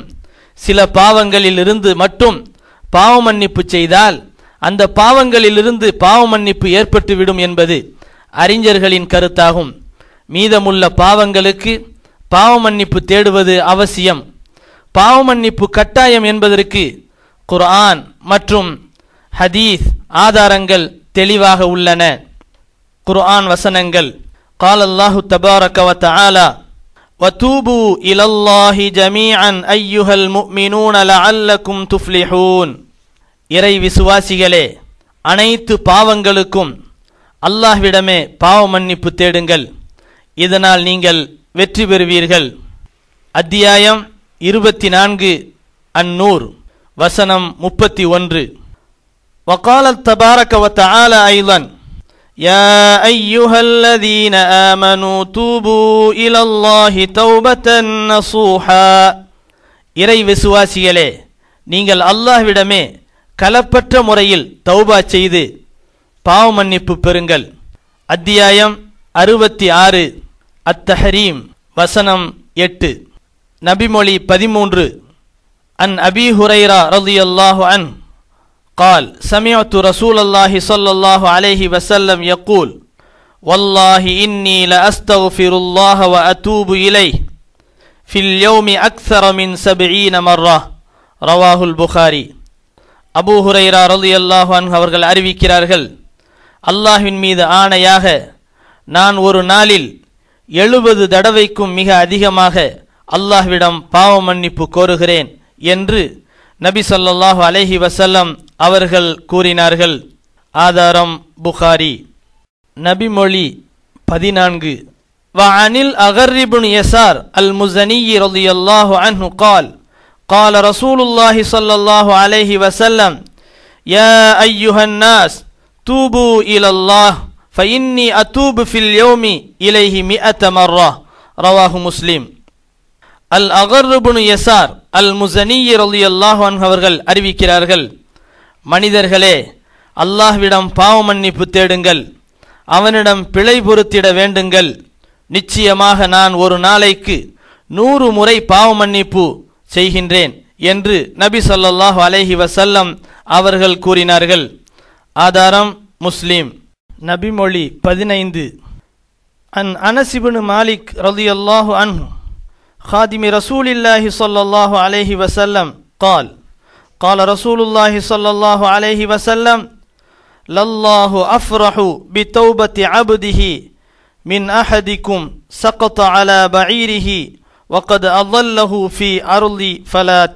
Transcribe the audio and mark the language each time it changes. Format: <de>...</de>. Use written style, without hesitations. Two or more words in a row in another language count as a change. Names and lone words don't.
<ta>சில பாவங்களிலிருந்து மட்டும் பாவ மன்னிப்பு செய்தால் அந்த பாவங்களிலிருந்து பாவ மன்னிப்பு ஏற்பட்டுவிடும் என்பது அறிஞர்களின் கருத்தாகும். மீதமுள்ள பாவங்களுக்கு பாவ மன்னிப்பு தேடுவது அவசியம். பாவ மன்னிப்பு கட்டாயம் என்பதற்கு குர்ஆன் மற்றும் ஹதீஸ் ஆதாரங்கள் தெளிவாக உள்ளன. குர்ஆன் வசனங்கள்:</ta> <ar>قال الله تبارك وتعالى وتوبوا إلى الله جميعا أيها المؤمنون لعلكم تفلحون.</ar> <ta>இறை விசுவாசிகளே, அனைத்து பாவங்களுக்கும் அல்லாஹ்விடமே பாவ மன்னிப்பு தேடுங்கள், இதனால் நீங்கள் வெற்றி பெறுவீர்கள். அத்தியாயம் 24 அன்-நூர் வசனம் 31.</ta> <ar>وقال تبارك وتعالى أيضا يا أيها الذين آمنوا توبوا إلى الله توبة نصوحا.</ar> <ta>இறை விசுவாசிகளே, நீங்கள் அல்லாஹ்விடமே கலப்பற்ற முறையில் தௌபா செய்து பாவ மன்னிப்பு பெறுங்கள். அத்தியாயம் 66 அத்-தஹரீம் வசனம் 8.</ta> <ar>நபிமொழி 13. عن أبي هريرة رضي الله عنه قال سمعت رسول الله صلى الله عليه وسلم يقول والله إني لأستغفر الله وأتوب إليه في اليوم أكثر من 70 مرة. رواه البخاري.</ar> <ta>அபூ ஹுரைரா</ta> <ar>رضي الله عنه</ar> <ta>அவர்கள் அறிவிக்கிறார்கள், அல்லாஹ்வின் மீது ஆணையாக நான் ஒரு நாளில் 70 தடவைக்கும் மிக அதிகமாக அல்லாஹ்விடம் பாவ மன்னிப்பு கோருகிறேன் என்று நபி</ta> <ar>صلى الله عليه وسلم</ar> <ta>அவர்கள் கூறினார்கள். ஆதாரம் புகாரி. நபிமொழி 14.</ta> <ar>وعن الأغر ابن يسار المزني رضي الله عنه قال قال رسول الله صلى الله عليه وسلم يا أيها الناس توبوا إلى الله فإني أتوب في اليوم إليه 100 مرة. رواه مسلم.</ar> <ta>அல்-அகர் இப்னு யஸார் அல்-முஸனி</ta> <ar>رضي الله عنه</ar> <ta>அவர்கள் அறிவிக்கிறார்கள், மனிதர்களே, அல்லாஹ்விடம் பாவ மன்னிப்பு தேடுங்கள், அவனிடம் பிழை பொறுத்திட வேண்டுங்கள். நிச்சயமாக நான் ஒரு நாளைக்கு 100 முறை பாவ மன்னிப்பு செய்கின்றேன் என்று நபி</ta> <ar>صلى الله عليه وسلم</ar> <ta>அவர்கள் கூறினார்கள். ஆதாரம் முஸ்லிம். நபிமொழி 15.</ta> <ar>عن أنس ابن مالك رضي الله عنه خادم رسول الله صلى الله عليه وسلم قال قال رسول الله صلى الله عليه وسلم لله أفرح بتوبة عبده من أحدكم سقط على بعيره وقد أضله في أرض فلات.</ar>